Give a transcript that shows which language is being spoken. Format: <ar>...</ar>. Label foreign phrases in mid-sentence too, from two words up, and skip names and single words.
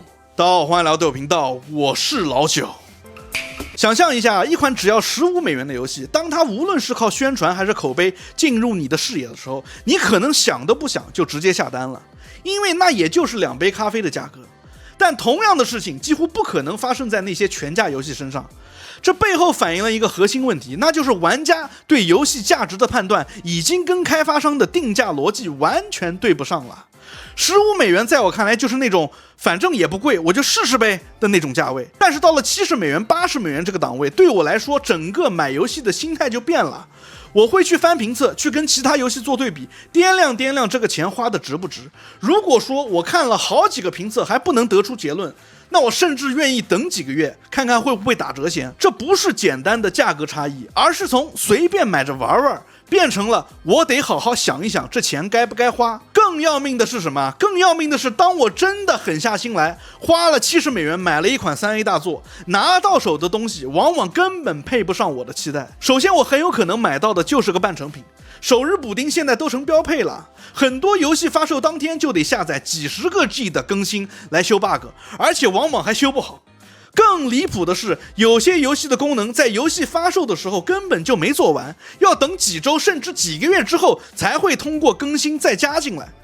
<zh>大家好，歡迎來到豆友頻道，我是老九。想象一下，一款只要15美元的遊戲，當它無論是靠宣傳還是口碑進入你的視野的時候，你可能想都不想就直接下单了，因為那也就是2杯咖啡的價格。但同樣的事情幾乎不可能發生在那些全價游戏身上，這背後反映了一個核心問題，那就是玩家对游戲價值的判斷已經跟開發商的定價邏輯完全對不上了。15美元在我看來就是那種反正也不貴，我就試試唄的那種價位。但是到了70美元、80美元這個檔位，對我來說，整個買遊戲的心態就變了。我會去翻評測，去跟其他遊戲做對比，掂量這個錢花的值不值。如果說我看了好幾個評測還不能得出結論，那我甚至願意等幾個月，看看會不會打折先。這不是簡單的價格差異，而是從隨便買着玩玩變成了我得好好想一想這錢該不該花。更要命的是什麼？更要命的是，當我真的狠下心來，花了70美元買了一款3A 大作，拿到手的東西往往根本配不上我的期待。首先，我很有可能買到的就是個半成品。首日補丁現在都成標配了，很多遊戲發售當天就得下載幾十個 G 的更新來修 bug， 而且往往還修不好。更離譜的是，有些遊戲的功能在遊戲發售的時候根本就沒做完，要等幾周甚至幾個月之後才會通過更新再加進來。</zh>